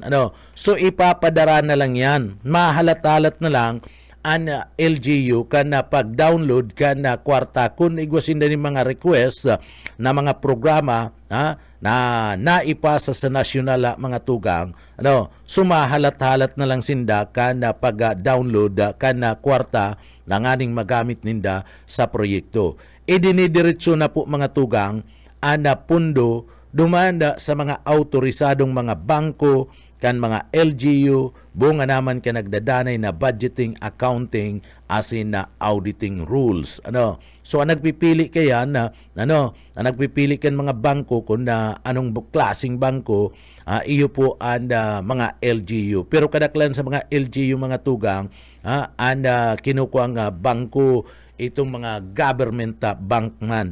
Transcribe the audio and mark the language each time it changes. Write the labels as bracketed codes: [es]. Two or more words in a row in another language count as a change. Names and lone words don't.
[bik] So ipapadara na lang yan, mahalat-halat na lang an LGU kan pag-download kan kwarta kung igwasin na ni mga request na mga programa na naipasa sa nasyonal mga tugang, sumahalat-halat na lang sinda kan pag-download kan kwarta na nganing magamit ninda sa proyekto. Idinidiretso na po mga tugang pundo dumanda sa mga autorisadong mga bangko kan mga LGU, bunga naman ka nagdadanay na [en] budgeting, accounting, as in auditing rules. [bik] So ang nagpipili kaya ang nagpipili kan mga bangko kung anong klaseng bangko, iyo po ang mga LGU. Pero kadaklan sa mga LGU mga tugang, kinukuha ang bangko itong mga [en] government bank [bik] man.